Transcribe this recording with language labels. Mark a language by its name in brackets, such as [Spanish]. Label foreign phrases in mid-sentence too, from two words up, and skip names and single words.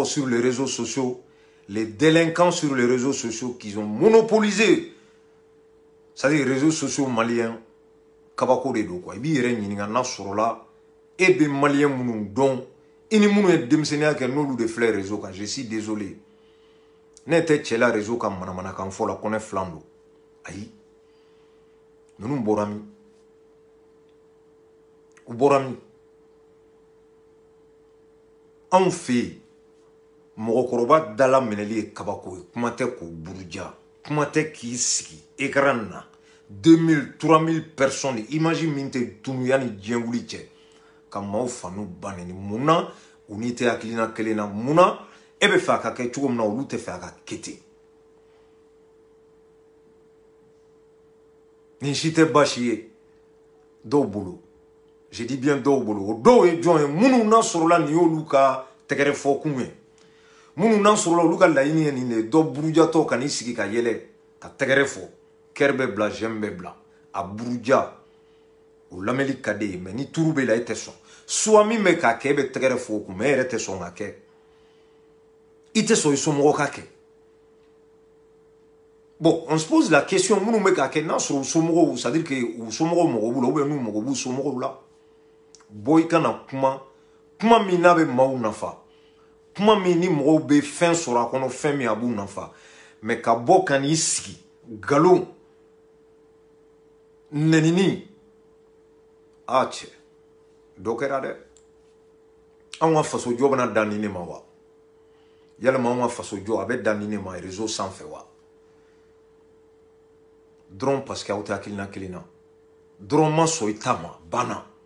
[French] sur les réseaux sociaux les délinquants sur les réseaux sociaux qui ont monopolisé c'est-à-dire les réseaux sociaux maliens [Bambara] kabako de do quoi i b'i yɛrɛ ɲininka n'a sɔrɔla e bɛ maliyɛn minnu dɔn i ni minnu ye denmisɛnniya kɛ n'olu de filɛ réseau kan [French] je suis désolé [Bambara] ne tɛ cɛ la réseau kan manamanakan fɔ la ko ne filan don ayi ninnu bɔra min u bɔra min anw fɛ yen mɔgɔkɔrɔba dala minɛli ye kabako ye kuma tɛ k'o buruja kuma tɛ k'i sigi écran na 2000 3000 [French] personnes imagine [Bambara] min tɛ tunu yanni diɲɛ wuli cɛ ka maaw fanu banni mun na u n'i tɛ hakilina kelen na mun na e bɛ fɛ a ka kɛ cogo min na olu tɛ fɛ a ka kɛ ten nin si tɛ baasi ye dɔw bolo [French] je dis bien [Bambara] dɔw bolo o dɔw ye jɔn ye minnu n'a sɔrɔla nin y'olu ka tɛgɛrɛ fɔkun ye minnu n'a sɔrɔla olu ka laɲini ye nin de ye dɔ burujatɔ ka n'i sigi ka yɛlɛ ka tɛgɛrɛ fɔ kɛri bɛ bila j'aime bɛ bila a buruja o lamɛnli ka di ye mais ni turu bɛ la e tɛ sɔn soit min bɛ k'a kɛ e bɛ tɛgɛrɛ fɔ o kun mais e yɛrɛ tɛ sɔn ka kɛ i tɛ sɔn i somɔgɔ ka kɛ [French] bon on se pose la question [Bambara] minnu bɛ k'a kɛ n'a sɔrɔ u somɔgɔw [French] c'est à dire que [Bambara] u somɔgɔw mago b'u la [French] ou bien [Bambara] n'u mago b'u somɔgɔw la bɔ i kana kuma kuma min n'a bɛ maaw nafa kuma min ni mɔgɔw bɛ fɛn sɔrɔ a kɔnɔ fɛn min a b'u nafa mais ka bɔ ka n'i sigi nkalon nɛnini cɛ dɔ kɛra dɛ anw ka fasojɔ bɛna dan ni ne ma wa yalima anw ka fasojɔ a bɛ dan ni ne ma réseau sanfɛ wa dɔrɔn [French] parce que [Bambara] aw tɛ hakilina kelen na dɔrɔn ma sɔn i ta ma banna